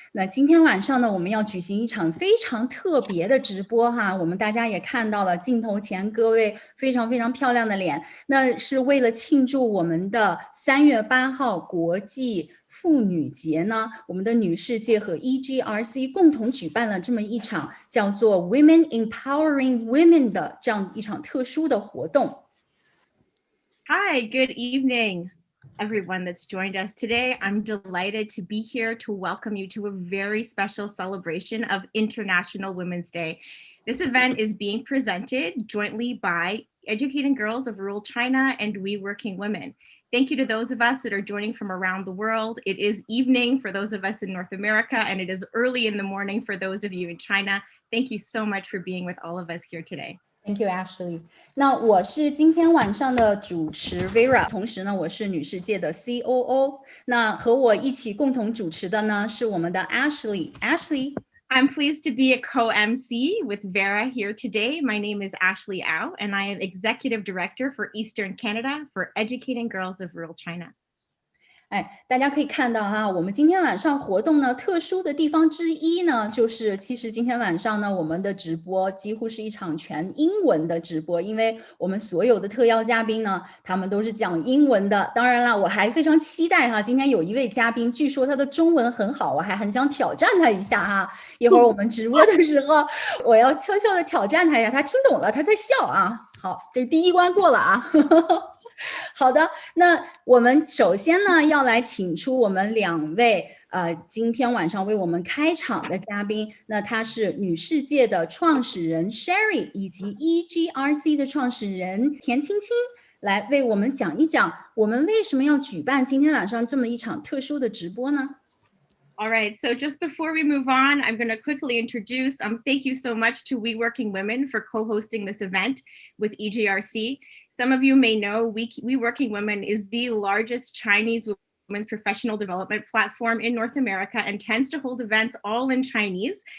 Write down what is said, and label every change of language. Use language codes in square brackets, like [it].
[zh] 那今天晚上呢，我们要举行一场非常特别的直播哈，我们大家也看到了镜头前各位非常非常漂亮的脸，那是为了庆祝我们的3月8号国际妇女节呢，我们的女世界和 EGRC 共同举办了这么一场叫做 Empowering Women 的这样一场特殊的活动。 [en] Hi, good evening, everyone that's joined us today. I'm delighted to be here to welcome you to a very special celebration of International Women's Day. This event is being presented jointly by Educating Girls of Rural China and WeWorkingWomen. Thank you to those of us that are joining from around the world. It is evening for those of us in North America, and it is early in the morning for those of you in China. Thank you so much for being with all of us here today. Thank you, Ashley. [zh] 那我是今天晚上的主持 Vera， 同时呢，我是女世界的 COO。那和我一起共同主持的呢，是我们的 Ashley。 [en] I'm pleased to be a co-MC with Vera here today. My name is Ashley Au, and I am Executive Director for Eastern Canada for Educating Girls of Rural China. [zh] 大家可以看到哈，我们今天晚上活动呢，特殊的地方之一呢，就是其实今天晚上呢，我们的直播几乎是一场全英文的直播，因为我们所有的特邀嘉宾呢，他们都是讲英文的。当然了，我还非常期待哈，今天有一位嘉宾，据说他的中文很好，我还很想挑战他一下哈。一会儿我们直播的时候，我要悄悄的挑战他一下，他听懂了，他在笑啊。好，这第一关过了啊。好的，那我们首先呢要来请出我们2位今天晚上为我们开场的嘉宾，那她是女世界的创始人 Sherry 以及 EGRC 的创始人田青青，来为我们讲一讲我们为什么要举办今天晚上这么一场特殊的直播呢？ [en] All right, so just before we move on, I'm going to quickly introduce, thank you so much to WeWorkingWomen for co-hosting this event with EGRC. Some of you may know WeWorkingWomen is the largest Chinese women's professional development platform in North America and tends to hold events all in Chinese.